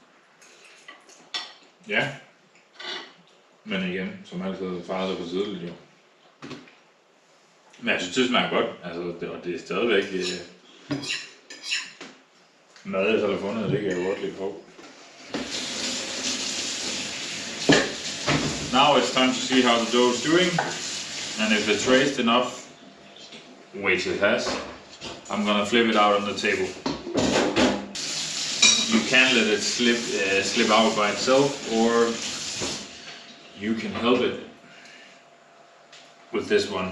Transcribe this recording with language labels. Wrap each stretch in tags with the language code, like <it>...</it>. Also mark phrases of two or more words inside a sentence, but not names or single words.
<da>Ja. Men igen, som altid farer det for tidligt jo. Men jeg synes, det smager godt. Altså, og det er stadigvæk mad, jeg selv har fundet, det kan jeg godt lide på.</da> <en>Now it's time to see how the dough is doing, and if it's raised enough, which it has, I'm gonna flip it out on the table. You can let it slip out by itself, or you can help it with this one.</en>